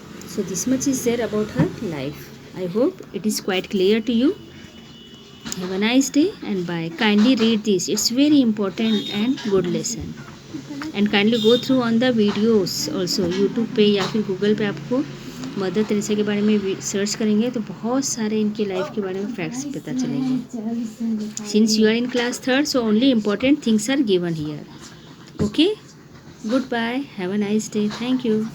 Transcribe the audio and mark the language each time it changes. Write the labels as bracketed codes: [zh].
[en] So this much is there about her life. I hope it is quite clear to you. Have a nice day and bye. Kindly read this. It's very important and good lesson. And kindly go through on the videos also. [hi] YouTube पे या फिर Google पे आपको mother Teresa के बारे में search करेंगे तो बहुत सारे इनके लाइफ के बारे में फैक्ट्स पता चलेंगे. [en] Since you are in class 3rd, so only important things are given here. Okay? Goodbye. Have a nice day. Thank you.